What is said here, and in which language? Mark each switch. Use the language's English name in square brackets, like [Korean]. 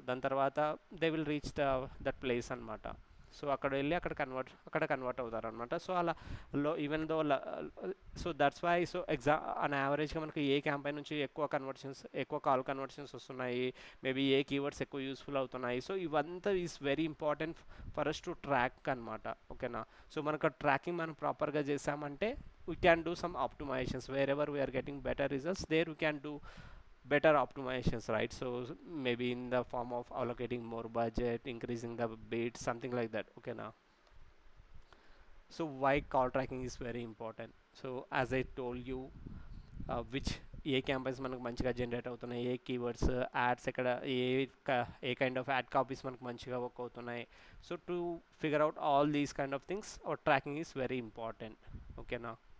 [Telugu] దాని తర్వాత [English] they will reach that place [Telugu] అనమాట. సో అక్కడ వెళ్ళి అక్కడ కన్వర్ట్ అవుతారు అనమాట. సో అలా even though so that's why so అన్ యావరేజ్గా మనకి ఏ క్యాంపెయిన్ నుంచి ఎక్కువ కాల్ కన్వర్షన్స్ వస్తున్నాయి, మేబీ ఏ కీవర్డ్స్ ఎక్కువ యూస్ఫుల్ అవుతున్నాయి. సో ఇవంతా [English] is very important for us to track [Telugu] అనమాట. ఓకేనా. [English] so [Telugu] మనకు ట్రాకింగ్ మనం ప్రాపర్గా చేసామంటే [English] we can do some optimizations wherever we are getting better results, there we can do better optimizations, right? So maybe in the form of allocating more budget, increasing the bid, something like that. Okay now, so why call tracking is very important. So as I told you, which [Telugu] ఏ campaigns మనకు మంచిగా generate అవుతున్నాయి, ఏ keywords ads ఎక్కడ, ఏ kind of add copies మనకు మంచిగా work అవుతున్నాయి. [English] So to figure out all these kind of things our tracking is very important. [Telugu] ఓకేనా.